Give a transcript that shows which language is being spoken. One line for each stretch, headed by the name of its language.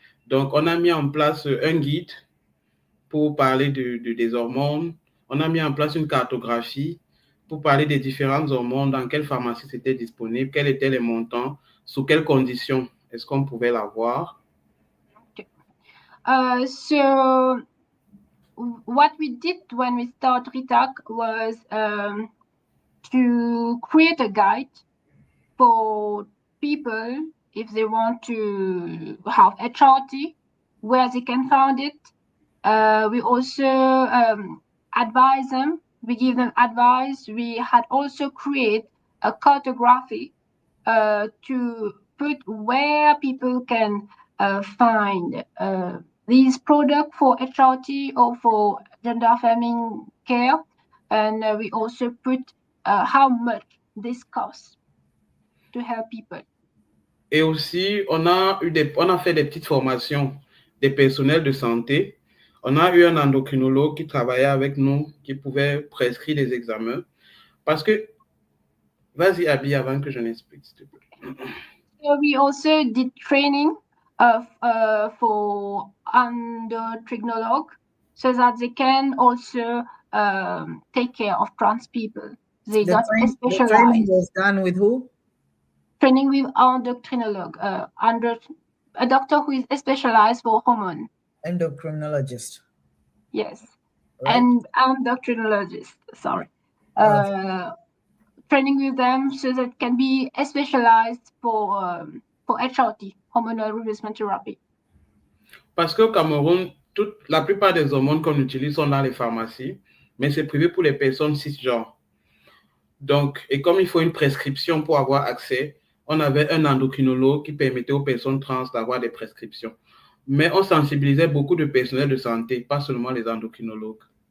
French: Donc, on a mis en place un guide pour parler des hormones. On a mis en place une cartographie pour parler des différentes hormones, dans quelle pharmacie c'était disponible, quels étaient les montants, sous quelles conditions est-ce qu'on pouvait l'avoir.
English: Okay. So, what we did when we started RITAC was to create a guide for people if they want to have HRT, where they can find it. We also advise them. We give them advice. We had also create a cartography to put where people can find these products for HRT or for gender affirming care. And we also put how much this costs to help people. Et aussi, on a fait des petites formations des personnels de santé. On a eu un endocrinologue qui travaillait avec nous, qui pouvait prescrire des examens. Parce que, vas-y, Abby, avant que je n'explique, s'il te plaît. So we also did training for endocrinologue so that they can also take care of trans people. They got specialized. The training was done with who? Training with endocrinologue, a doctor who is specialized for hormone. Endocrinologist. Yes, right. And endocrinologist. Sorry. Training with them so that it can be specialized for HRT, hormonal replacement therapy.
French: Parce qu'au Cameroun, la plupart des hormones qu'on utilise sont dans les pharmacies, mais c'est prévu pour les personnes cisgenres. Donc, et comme il faut une prescription pour avoir accès, on avait un endocrinologue qui permettait aux personnes trans d'avoir des prescriptions. Mais on sensibilisait beaucoup de personnel de santé, pas seulement les endocrinologues.